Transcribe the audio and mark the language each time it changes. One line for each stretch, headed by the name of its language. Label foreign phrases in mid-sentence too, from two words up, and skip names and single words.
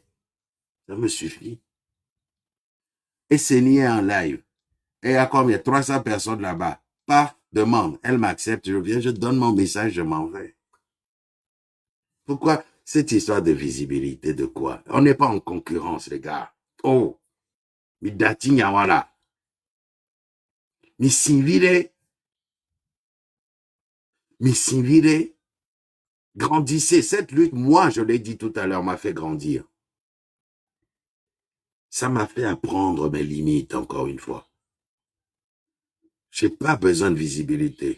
French: Ça me suffit. Et c'est nié en live. Et il y a combien? 300 personnes là-bas. Paf, demande. Elle m'accepte, je viens, je donne mon message, je m'en vais. Pourquoi cette histoire de visibilité de quoi? On n'est pas en concurrence, les gars.
Fon: Oh, mi dati nyawala. Mi sinvire,
French: grandissez. Cette lutte, moi, je l'ai dit tout à l'heure, m'a fait grandir. Ça m'a fait apprendre mes limites, encore une fois. J'ai pas besoin de visibilité.